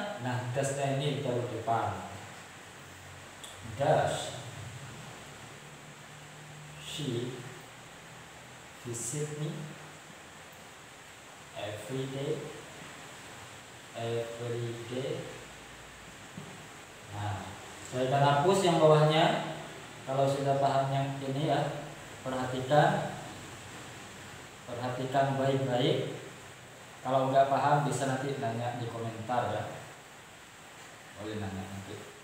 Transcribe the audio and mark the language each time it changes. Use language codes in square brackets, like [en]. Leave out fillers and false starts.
[id] Nah, does-nya ini ditaruh depan. [en] Does she visit me every day? Every day. [id] Nah, saya akan hapus yang bawahnya. Kalau sudah paham yang ini ya, perhatikan baik-baik. Kalau nggak paham bisa nanti nanya di komentar ya. Boleh nanya nanti.